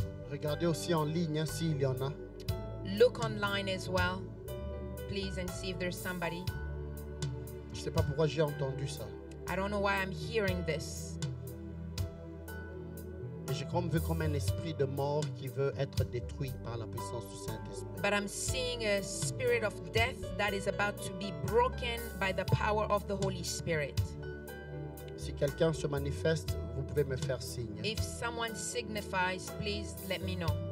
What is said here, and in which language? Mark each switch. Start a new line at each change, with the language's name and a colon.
French: Regardez aussi en ligne hein, s'il y en a.
English: Look online as well, please, and see if there's somebody.
French: Je sais pas pourquoi j'ai entendu ça.
English: I don't know why I'm hearing this.
French: Et j'ai comme vu comme un esprit de mort qui veut être détruit par la puissance du Saint-Esprit.
English: But I'm seeing a spirit of death that is about to be broken by the power of the Holy Spirit.
French: Si quelqu'un se manifeste, vous pouvez me faire signe.
English: If someone signifies, please let me know.